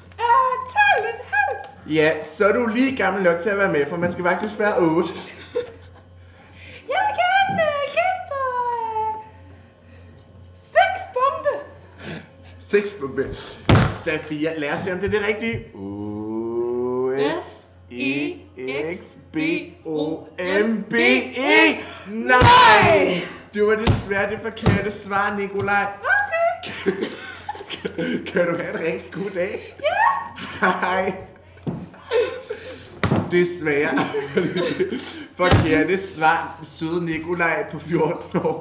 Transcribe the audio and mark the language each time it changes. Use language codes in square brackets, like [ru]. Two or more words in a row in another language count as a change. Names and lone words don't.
[da] Ja, så er du lige gammel nok til at være med, for man skal faktisk være 8. Jeg vil gerne gætte på 6 bombe. 6 bombe. Safia, lad os se, om det er det rigtige. S-E-X-B-O-M-B-E. Nej! Det var desværre det forkerte svar, Nikolaj. Okay. Kan du have en rigtig god dag? Ja. Hej. Desværre. Forkerte svar, søde Nikolaj på 14 år.